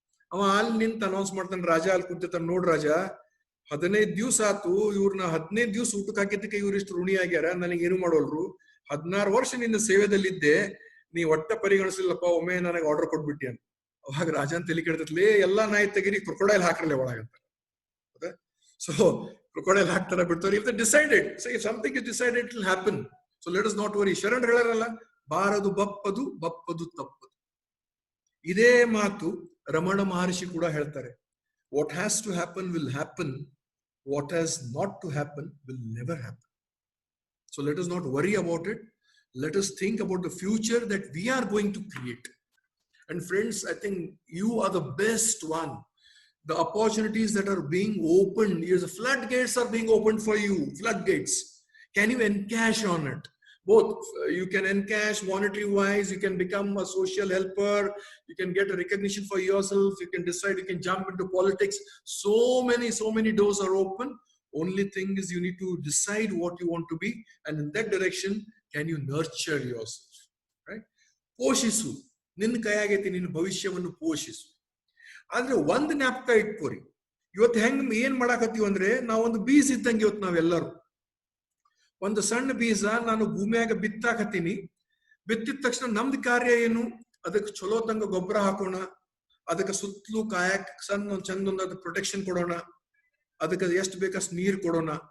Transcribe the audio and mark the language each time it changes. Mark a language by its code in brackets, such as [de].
[kn] ಅವ ಅಲ್ಲಿ ನಿಂತ ಅನೌನ್ಸ್ ಮಾಡ್ತಾನೆ, ರಾಜ ಅಲ್ಲಿ ಕುಂತಿರ್ತಾನ, ನೋಡ್ ರಾಜ, 15 ದಿವ್ಸ ಆತು, ಇವ್ರನ್ನ 15 ದಿವ್ಸ ಊಟಕ್ಕೆ ಹಾಕಿದ್ದಕ್ಕೆ ಇವ್ರ ಇಷ್ಟು ಋಣಿ ಆಗ್ಯಾರ, ನನಗೆ ಏನು ಮಾಡೋಲ್ರು. 16 ವರ್ಷ ನಿನ್ನ ಸೇವೆದಲ್ಲಿದ್ದೆ, ನೀ ಒಟ್ಟ ಪರಿಗಣಿಸಿಲ್ಲಪ್ಪ, ಒಮ್ಮೆ ನನಗೆ ಆರ್ಡರ್ ಕೊಟ್ಬಿಟ್ಟಿ ಅಂತ. ಅವಾಗ ರಾಜನ್ ತಲೆ ಕೆಡ್ತತ್ಲೇ ಎಲ್ಲಾ ನಾಯಿ ತೆಗಿರಿ ಕ್ರೊಕೊಡೈಲ್ ಹಾಕ್ರಲೆ ಒಳಗಂತ. [en] So crocodile [kn] ಹಾಕ್ತಾರ ಬಿಡ್ತಾರೆ. [en] If they decided, say if something is decided, it will happen. So let us not worry. [kn] Sharan ಹೇಳರಲ್ಲ, ಬಾರದು ಬಪ್ಪದು ಬಪ್ಪದು ತಪ್ಪದು. ಇದೇ ಮಾತು ರಮಣ ಮಹರ್ಷಿ ಕೂಡ ಹೇಳ್ತಾರೆ. [en] What has to happen will happen. What has not to happen will never happen. So let us not worry about it. Let us think about the future that we are going to create. And friends, I think you are the best one. The opportunities that are being opened, the floodgates are being opened for you. Floodgates. Can you encash on it? Both, you can encash monetary wise, you can become a social helper, you can get a recognition for yourself, you can decide, you can jump into politics. So many doors are open. Only thing is you need to decide what you want to be, and in that direction, can you nurture yourself, right? [kn] ಪೋಷಿಸು, ನಿನ್ನ ಕೈಯಾಗೈತಿ ನಿನ್ನ ಭವಿಷ್ಯವನ್ನು ಪೋಷಿಸು. ಆದ್ರೆ ಒಂದ್ ಜ್ಞಾಪಕ ಇಟ್ಕೋರಿ, ಇವತ್ತು ಹೆಂಗ್ ಏನ್ ಮಾಡಾಕತ್ತೀವಿ ಅಂದ್ರೆ ನಾವೊಂದು ಬೀಜ ಇದ್ದಂಗೆ ಇವತ್ತು ನಾವೆಲ್ಲರೂ ಒಂದು ಸಣ್ಣ ಬೀಜ ನಾನು ಭೂಮಿಯಾಗ ಬಿತ್ತಾಕತ್ತೀನಿ. ಬಿತ್ತಿದ ತಕ್ಷಣ ನಮ್ದು ಕಾರ್ಯ ಏನು? ಅದಕ್ಕೆ ಚಲೋ ತಂಗ ಗೊಬ್ಬರ ಹಾಕೋಣ, ಅದಕ್ಕೆ ಸುತ್ತಲೂ ಕಾಯಕ್ ಸಣ್ಣ ಚಂದೊಂದು ಪ್ರೊಟೆಕ್ಷನ್ ಕೊಡೋಣ, ಅದಕ್ಕೆ ಎಷ್ಟು ಬೇಕಷ್ಟು ನೀರ್ ಕೊಡೋಣ.